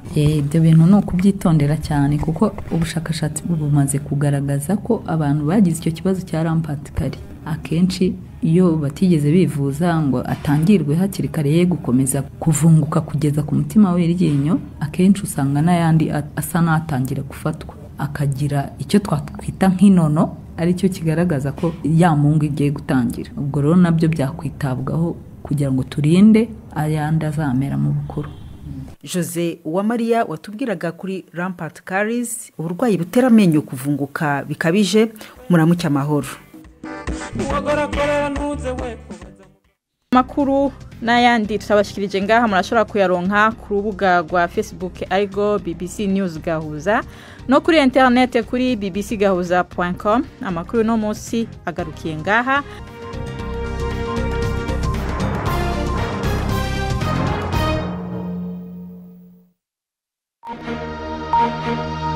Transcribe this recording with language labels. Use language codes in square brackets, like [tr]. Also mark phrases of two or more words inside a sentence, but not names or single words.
[rw] Ibyo bintu no kubyitondera cyane, kuko ubushakashatsi bumaze kugaragaza ko abantu bagize icyo kibazo cya [en] rampant caries [rw] akenshi iyo batigeze bivuza ngo atangirwe hakiri kare ye gukomeza kuvunguka kugeza ku mutima w'iryinyo, akenshi usanga n'ayandi asa n'atangira gufatwa, akagira icyo twakwita nk'inono, ari cyo kigaragaza ko ya mungu igiye gutangira. Ubwo rero nabyo byakwitabwaho kugira ngo turinde ayandi azamera mu bukuru. Jose Uwamariya watubwiraga kuri [en] rampant caries, [rw] uburwayi butera amenyo kuvunguka bikabije. [rn] Muramuke amahoro. Makuru n'ayandi tutabashikirije ngaha murashobora kuyaronka ku rubuga rwa Facebook ariko BBC News Gahuza, no kuri internet kuri bbcgahuza.com. Amakuru no munsi agarukiye ngaha. [en] Thank you.